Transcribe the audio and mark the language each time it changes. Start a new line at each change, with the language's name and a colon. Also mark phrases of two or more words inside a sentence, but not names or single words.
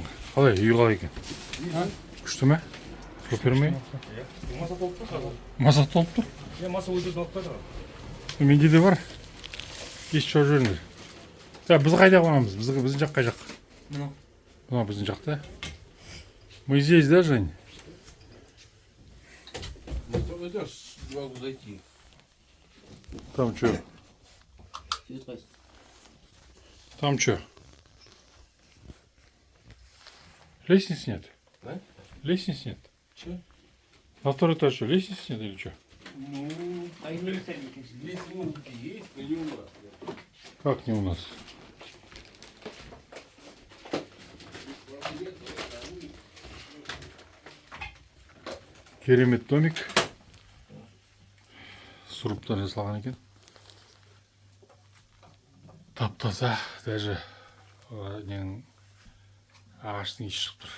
Kazakh: Қалай, үй қалай екен? Күшті ме? Супер ме? Маса толып тұр? Маса өйдерді алып қайда? Менде де бар. Еш жоқ жүріңдер. Біз қайда қонамыз? Біздің жақ қай жақ? Мынау біздің жақта.
Russian: Мы здесь, да, Жень? Могу зайти. Там что? Там что? Лестниц нет? А? Лестниц нет? Че? На второй этаж что, лестниц нет или что? Ну, здесь музыки есть, но не у нас. Как не у нас?
Kazakh: Керемет домик. Сұрыптан жасалған екен. Тап-таза, даже ненің ағаштың иісі шығып тұр.